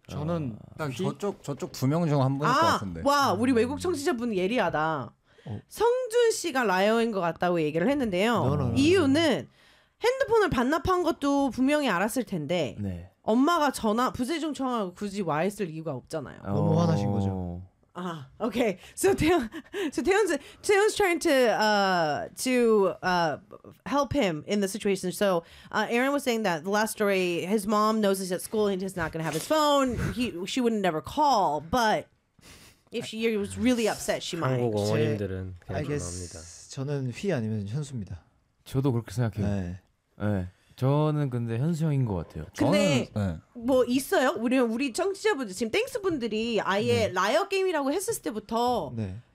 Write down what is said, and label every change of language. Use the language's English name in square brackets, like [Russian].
[Korean] 저는 딱 저쪽 두 명 중 한 분일 것 같은데. 와 우리 외국 청취자분 예리하다. 성준 씨가 라이어인 것 같다고 얘기를 했는데요. [English] No. [Korean] 이유는 핸드폰을 반납한 것도 분명히 알았을 텐데 네. 엄마가 전화 부재중 청하고 굳이 와 있을 이유가 없잖아요. 너무 화나신 거죠. [English] 아, okay. So Taeyeon's trying to help him in the situation. So Aaron was saying that the last story, his mom knows he's at school and he's not going to have his phone. She would never call, but. If she was really upset, she might. [Korean] 한국 어머님들은 그냥 전화합니다. 저는 휘 아니면 현수입니다. 저도 그렇게 생각해요. 네. 네. 저는 근데 현수 형인 것 같아요. 근데 저는, 네. 뭐 있어요? 우리 청취자분들, 지금 땡스분들이 아예 네. 라이어 게임이라고 했을 때부터 네.